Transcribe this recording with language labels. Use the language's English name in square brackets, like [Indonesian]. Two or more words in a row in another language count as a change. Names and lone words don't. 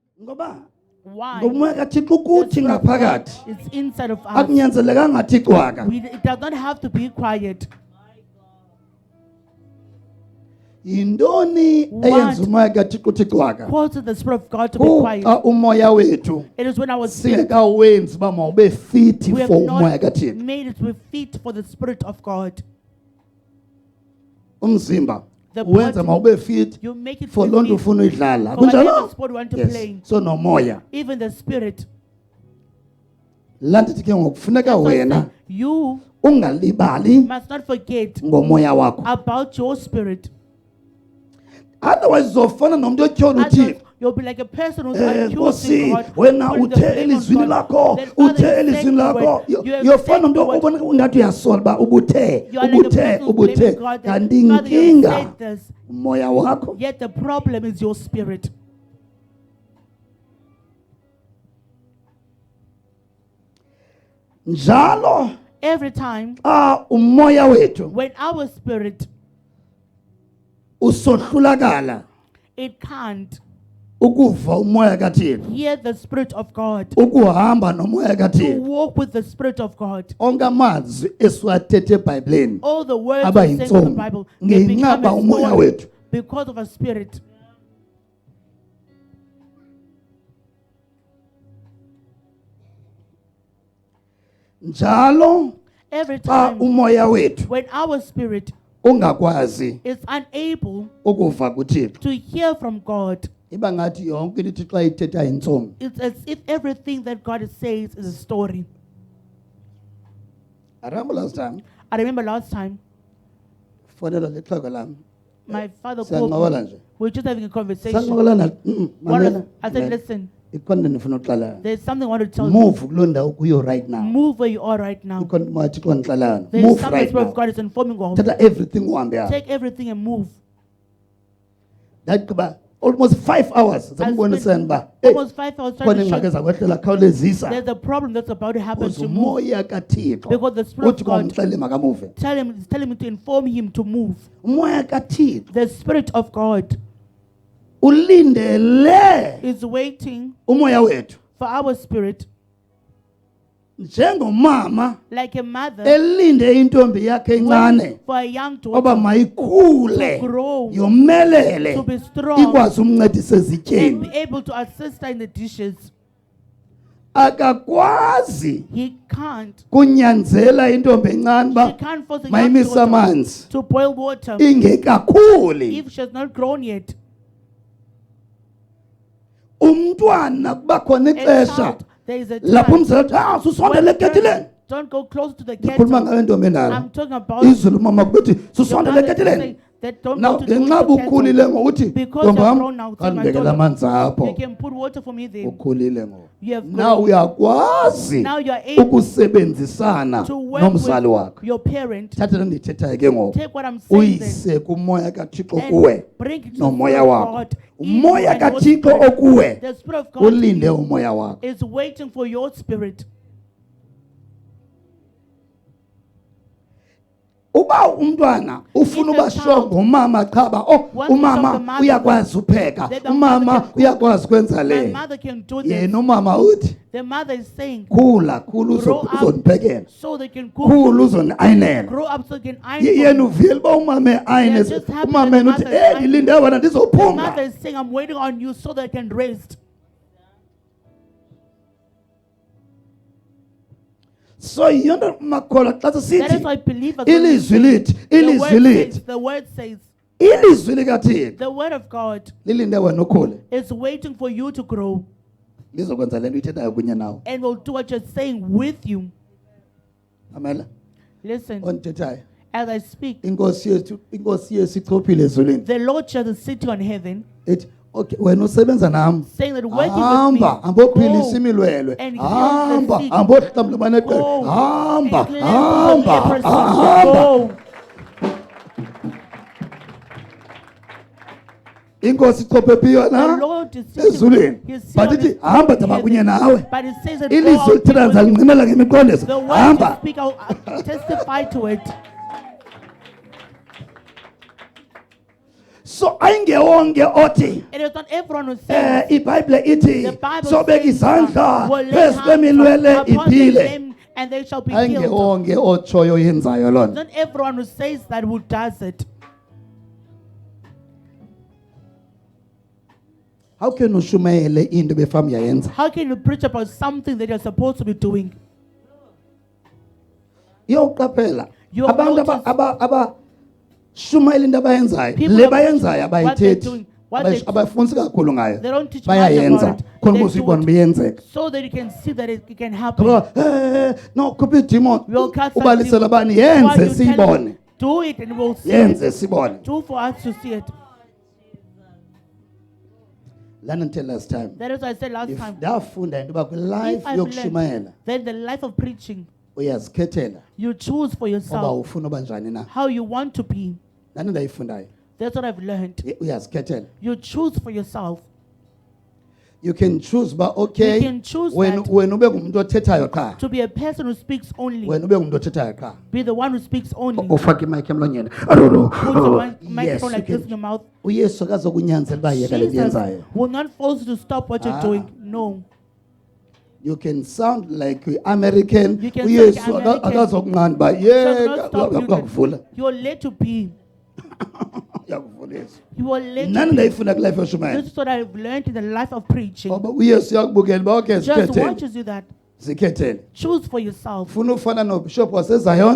[Xhosa] Ngoba [English] Why? [Xhosa] ngomoya kaThixo [English] The [Xhosa] ukuthi [English] Spirit of God [Xhosa] ngaphakathi [English] is inside of us. [Xhosa] akunyanzelekanga athi cwaka. [English] It does not have to be quiet. [Xhosa] Yindoni eyenza umoya kaThixo uthi cwaka? [English] Causes the Spirit of God to be quiet. [Xhosa] Xa umoya wethu [English] It is when our spirit, [Xhosa] singekawenzi uba mawube fit [English] we have [Xhosa] for umoya [English] not [Xhosa] kaThixo. [English] made it with feet for the Spirit of God. [Xhosa] Umzimba [English] The [Xhosa] wenza [English] body, [Xhosa] mawube fit [English] you make it for with [Xhosa] loo nto [English] feet [Xhosa] ufuna uyidlala. [English] for whatever [Xhosa] Kunjalo? [English] sport you want to Yes. play. [Xhosa] So nomoya. [English] Even the Spirit. [Xhosa] Laa ndithi ke ngoku kufuneka [English] That's why I [Xhosa] wena [English] say, you [Xhosa] ungalibali [English] must not forget [Xhosa] ngomoya wakho. [English] about your spirit. [Xhosa] Otherwise uzofana nomntu otyhola [English] Otherwise, [Xhosa] uThixo. [English] you'll be like a person who's [Xhosa] Nkosi [English] accusing God. [Xhosa] wena [English] putting the [Xhosa] uthe [English] blame on [Xhosa] elizwini [English] God. [Xhosa] lakho [English] Then Father, [Xhosa] uthe [English] you said [Xhosa] elizwini [English] the [Xhosa] lakho [English] word. You have [Xhosa] yofana [English] said [Xhosa] nomntu [English] the word. [Xhosa] obona ungathi uyasola uba ubuthe [English] You are like a person who's blaming God. That, [Xhosa] kanti [English] Father, you have [Xhosa] inkinga [English] said this. [Xhosa] umoya wakho. [English] Yet the problem is your spirit. [Xhosa] Njalo [English] Every time [Xhosa] umoya wethu [English] when our spirit, [Xhosa] usohlulakala [English] it can't [Xhosa] ukuva umoya kaThixo, [English] hear the Spirit of God, [Xhosa] ukuhamba nomoya [English] to [Xhosa] kaThixo. [English] walk with the Spirit of God. [Xhosa] Onke amazwi esiwathethe eBhayibhelini [English] All the words [Xhosa] aba [English] we say in the [Xhosa] yintsomi [English] Bible, they become [Xhosa] ngenqaba [English] a [Xhosa] umoya [English] story [Xhosa] wethu. [English] because of a spirit. [Xhosa] Njalo [English] Every [Xhosa] xa [English] time [Xhosa] umoya wethu [English] when our spirit [Xhosa] ungakwazi [English] is unable [Xhosa] ukuva kuThixo, [English] to hear from God, [Xhosa] iba ngathi yonke into ithi xa ithetha yintsomi. [English] it's as if everything that God says is a story. I remember last time I remember last time [Xhosa] fonela lexhego lam [English] my father [Xhosa] siyancokola [English] called me. [Xhosa] nje [English] We were just having a conversation. [Xhosa] sancokolana [English] I said, listen, [Xhosa] ikhona into ndifuna uxelela. [English] there's something I want to tell you. [Xhosa] Move kuloo ndawo kuyo [English] right now. Move where you are right now. [Xhosa] Ikhona into mathi xa ndixelelana. [English] There's Move something the right Spirit now. of God is informing of. [Xhosa] Thatha everything uhambe apha. [English] Take everything and move. [Xhosa] Ndagqiba [English] almost 5 hours [Xhosa] zamboniseni uba [English] Almost 5 hours trying [Xhosa] khona [English] to show [Xhosa] ingxaki zakwehlela khawulezisa. [English] there's a problem that's about to happen Because to move. [Xhosa] umoya kaThixo [English] Because the Spirit of [Xhosa] uthi [English] God [Xhosa] kwamxelele makamuve. [English] telling me to inform him to move. [Xhosa] Umoya kaThixo [English] The Spirit of God [Xhosa] ulindele [English] is waiting [Xhosa] umoya wethu [English] for our spirit, [Xhosa] njengomama [English] like a mother [Xhosa] elinde intombi yakhe encane [English] waiting for a young [Xhosa] oba [English] daughter [Xhosa] mayikhule [English] to grow, [Xhosa] yomelele [English] to be strong, [Xhosa] ikwazi umncedisa [English] and be [Xhosa] ezityeni. [English] able to assist her in the dishes. [Xhosa] Akakwazi [English] He can't. [Xhosa] kunyanzela intombi encane [English] She [Xhosa] uba [English] can't force a young [Xhosa] mayimise [English] daughter [Xhosa] amanzi [English] to boil water [Xhosa] ingekakhuli. [English] if she has not grown yet. [Xhosa] Umntwana kuba khona [English] A [Xhosa] ixesha [English] child, there is a [Xhosa] lapho [English] time [Xhosa] umzali athi susondele [English] when [Xhosa] ekethileni. [English] parents don't go close to the [Xhosa] Ndikhuluma [English] kettle. [Xhosa] ngayo intombi endala. [English] I'm talking about [Xhosa] Izulu mama kubethi [English] your [Xhosa] susondele [English] mother [Xhosa] ekethileni. [English] saying that don't Now go to the [Xhosa] ngenxa ukhulile [English] kettle. [Xhosa] ngokuthi [English] Because [Xhosa] ntombi [English] you're [Xhosa] wam [English] grown now, tell my [Xhosa] kandibekela [English] daughter, [Xhosa] amanzi apho. [English] you can put water for me there. [Xhosa] Ukhulile ngoku. [English] You have Now grown. [Xhosa] uyakwazi [English] Now you are able [Xhosa] ukusebenzisana [English] to work [Xhosa] nomzali [English] with [Xhosa] wakho. [English] your parent. [Xhosa] Thatha ndithethayo ke ngoku. [English] Take what I'm saying then [Xhosa] Uyise kumoya kaThixo kuwe [English] and bring it to the [Xhosa] nomoya [English] Spirit of [Xhosa] wakho. [English] God. in you [Xhosa] Umoya [English] and your [Xhosa] kaThixo [English] spirit. [Xhosa] okuwe [English] The Spirit of God in [Xhosa] ulinde [English] you [Xhosa] umoya wakho. [English] is waiting for your spirit. [Xhosa] Uba umntwana ufuna [English] If a [Xhosa] uba [English] child [Xhosa] strong ngomama qhaba [English] wants to show the [Xhosa] umama [English] mother [Xhosa] uyakwazi upheka, [English] that the [Xhosa] umama [English] mother can cook. [Xhosa] uyakwazi kwenza [English] My [Xhosa] le. [English] mother can do this. [Xhosa] Yena umama uthi [English] The mother is saying, [Xhosa] khula [English] grow up [Xhosa] uzondiphekela. [English] so they can cook. [Xhosa] Khula uzondiayinela. [English] Grow up so they can iron. [Xhosa] Yena uvile uba umama ayine. [English] They are just happy [Xhosa] Umama [English] that the [Xhosa] uthi [English] mother is ironing. [Xhosa] ndilinde wena [English] The mother [Xhosa] ndizophunga. [English] is saying, I'm waiting on you so that I can rest. [Xhosa] So yonto makholwa xa [English] That is [Xhosa] sisithi [English] why believers [Xhosa] ilizwi lithi [English] the word says, [Xhosa] ilizwi likaThixo [English] the word of God [Xhosa] lilinde wena ukhule [English] is waiting for you to grow [Xhosa] lizokwenza le nto ithethayo kunye nawe. [English] and will do what you're saying with you. [Xhosa] Amela [English] Listen, [Xhosa] ondithethayo [English] as I speak, [Xhosa] inkosi yethu ichophile ezulwini [English] the Lord Jesus is sitting on heaven, [Xhosa] ethi okay wena usebenza nam [English] saying that working with me, [Xhosa] hamba hambophilisa [English] go [Xhosa] imilwelwe [English] and heal the [Xhosa] hamba [English] sick. [Xhosa] hambohlambula abaneqele [English] Go [Xhosa] hamba [English] and cleanse [Xhosa] hamba [English] the leprosy. [Xhosa] hamba. [English] Go. [Xhosa] Inkosi ichophe phi [English] The [Xhosa] yona [English] Lord is sitting, [Xhosa] ezulwini [English] He's sitting but on [Xhosa] ithi [English] his [Xhosa] hamba [English] throne [Xhosa] daba [English] in [Xhosa] kunye [English] heaven. [Xhosa] nawe. [English] But it says that go [Xhosa] Ilizwi [English] out [Xhosa] lithina [English] with you. [Xhosa] ndizalincimela ngemiqondiso [English] The word you [Xhosa] hamba. [English] speak, I'll testify to it. [Xhosa] So ayingewonke othi [English] It is not everyone who says [Xhosa] iBhayibhile ithi [English] the Bible [Xhosa] sobeka [English] says [Xhosa] izandla [English] will lay [Xhosa] phezu [English] hands [Xhosa] kweminwele [English] upon the [Xhosa] iphile. [English] lame and they shall be healed. [Xhosa] Ayingewonke otshoyo yenzayo loo nto. [English] Not everyone who says that who does it. How can [Xhosa] ushumayele into befamu yayenza? [English] How can you preach about something that you're supposed to be doing? [Xhosa] Iyoqaphela [English] You'll [Xhosa] abantu [English] notice- [Xhosa] abashumayela into abayenzayo [English] People [Xhosa] le [English] are [Xhosa] bayenzayo [English] what they're [Xhosa] abayithethi [English] doing, what they- [Xhosa] abafundisi kakhulu ngayo [English] They don't teach much [Xhosa] bayayenza [English] about it. [Xhosa] khona [English] They [Xhosa] ukuze [English] do [Xhosa] uyibone [English] it [Xhosa] beyenzeka. [English] so that you can see that it can happen. [Xhosa] No khupha idemon [English] We'll cast that [Xhosa] ubalisela [English] demon. [Xhosa] bani [English] Why [Xhosa] yenze [English] you tell [Xhosa] siyibone [English] them, do it and we'll see [Xhosa] yenze [English] it. [Xhosa] sibone. [English] Do for us to see it. Lana until last time That is what I said last if time. [Xhosa] ndafunda into yoba kwilife [English] If I've [Xhosa] yokushumayela [English] learned that the life of preaching, [Xhosa] uyazikhethela [English] you choose for [Xhosa] uba [English] yourself [Xhosa] ufuna uba njani na. [English] how you want to be. [Xhosa] Nani ndayifundayo [English] That's what I've learned. [Xhosa] uyazikhethela. [English] You choose for yourself. You can choose ba okay You can choose [Xhosa] wena [English] that. [Xhosa] ube ngumuntu othethayo qha. [English] To be a person who speaks only. [Xhosa] Wena ube ngumuntu othethayo qha. [English] Be the one who speaks only. [Xhosa] Ufake imic emlonyeni. [English] I don't know. Put the Yes, microphone like you this in your can. mouth. [Xhosa] uYesu akazokunyanzela uba yeka le [English] Jesus [Xhosa] yenzayo. [English] will not force you to stop what you're Ah. doing. No. You can sound like American. You can [Xhosa] uYesu [English] sound like American. [Xhosa] akazokunqanda uba [English] Does [Xhosa] yeka [English] not stop you. [Xhosa] uyakuvula. [English] You will let you be. [Xhosa] Uyakuvula Yesu. [English] You will let [Xhosa] Nani [English] you be. [Xhosa] ndayifunda kulife yoshumayela. [English] This is what I've learned in the life of preaching. [Xhosa] Ngoba uYesu uyakubukela uba okay [English] Just [Xhosa] sikhethele. [English] watches you that. [Xhosa] Sikhethele. [English] Choose for yourself. [Xhosa] Ufuna ufana noBishop waseZion?